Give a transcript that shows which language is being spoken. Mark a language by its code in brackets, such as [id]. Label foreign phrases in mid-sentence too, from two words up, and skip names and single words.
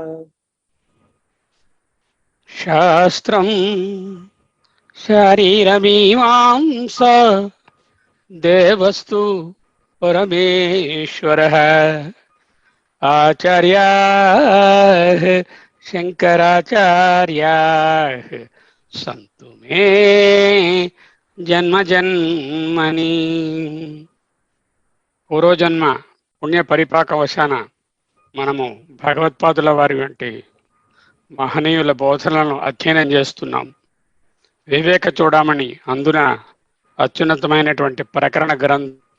[sa] शास्त्रं शरीरमीमांस देवस्तु परमेश्वरः आचार्याः शंकराचार्याः सन्तु मे जन्म जन्मनि। [te] పూర్వజన్మ పుణ్య పరిపాకవశాన మనము భగవత్పాదుల వారి వంటి మహనీయుల బోధనలను అధ్యయనం చేస్తున్నాం. వివేక చూడమని అందున అత్యున్నతమైనటువంటి ప్రకరణ గ్రంథం.